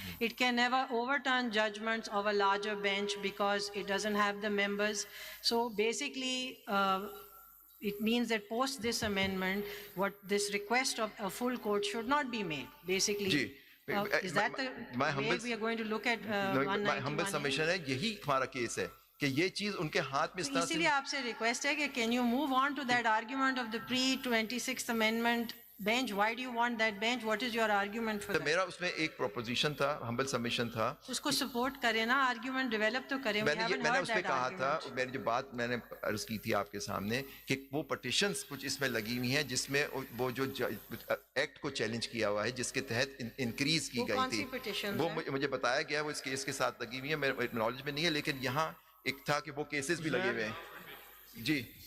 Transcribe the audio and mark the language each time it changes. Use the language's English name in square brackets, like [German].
[English] It can never overturn judgments of a larger bench because it doesn't have the members. So basically, it means that post this amendment, what this request of a full court should not be made. Basically, is that the way we are going to look at 191? [Urdu] Humble submission ہے, یہی ہمارا case ہے کہ یہ چیز ان کے ہاتھ میں اس طرح سے. اسی لیے آپ سے ریکویسٹ ہے کہ [English] Can you move on to that argument of the pre-26th amendment bench? Why do you want that bench? What is your argument for that? [Urdu] میرا اس میں ایک پروپوزیشن تھا, ہمبل سبمیشن تھا, اس کو سپورٹ کرے نا, آرگیومنٹ ڈیولپ تو کرے. میں نے اس پہ کہا تھا, میں نے جو بات میں نے عرض کی تھی آپ کے سامنے کہ وہ پٹیشنز کچھ اس میں لگی ہوئی ہیں جس میں وہ جو ایکٹ کو چیلنج کیا ہوا ہے جس کے تحت انکریز کی گئی تھی, وہ مجھے بتایا گیا, وہ اس کیس کے ساتھ لگی ہوئی ہیں, میرے نالج میں نہیں ہے, لیکن یہاں ایک تھا کہ وہ کیسز بھی لگے ہوئے ہیں. جی